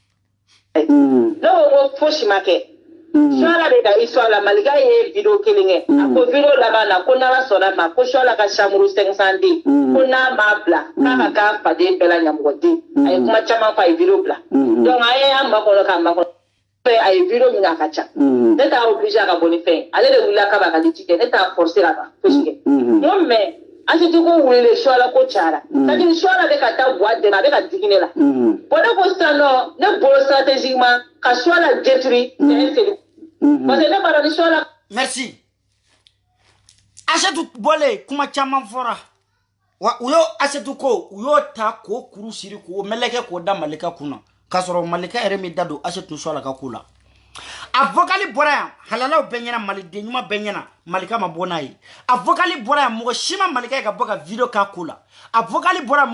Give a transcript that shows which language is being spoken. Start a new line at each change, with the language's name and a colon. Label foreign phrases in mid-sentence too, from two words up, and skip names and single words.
Bambara: no fosi ma kɛ Soala de ka histoire la Malika ye vidéo kelen kɛ a ko vidéo laban na ko n'ala sɔnna ma ko Soala ka chambre 500 di ko n'a m'a bila k'a ka k'a faden bɛɛ la ɲamɔgɔden a ye kuma caman fɔ a ye vidéo bila donc a ye an makɔnɔ k'a makɔnɔ a ye vidéo min a ka ca ne t'a obligé a ka bɔ ni fɛn ale de wulila k'a b'a ka liti kɛ ne t'a forcer a ka fosi kɛ n mais Asetu ko wele Soala ko cayara
French: c'est-à-dire
Bambara: Soala bɛ ka taa boîte dɛmɛ a bɛ ka digi ne la bon ne ko sisan nɔ ne bolo stratégiquement ka Soala détruire
French: c'est un série parce que
Bambara: ne b'a dɔn ni Soala. Merci Asetu bɔlen kuma caman fɔra wa u y'o Asetu ko u y'o ta k'o kuru siri k'o mɛlɛkɛ k'o da Malika kunna k'a sɔrɔ Malika yɛrɛ min da don Asetu Soala ka ko la a vocali bɔra yan halalaw bɛɛ ɲɛna maliden ɲuman bɛɛ ɲɛna Malika ma bɔ n'a ye a vocali bɔra yan mɔgɔ si ma Malika ye ka bɔ ka vidéo k'a ko la a vocali bɔra yan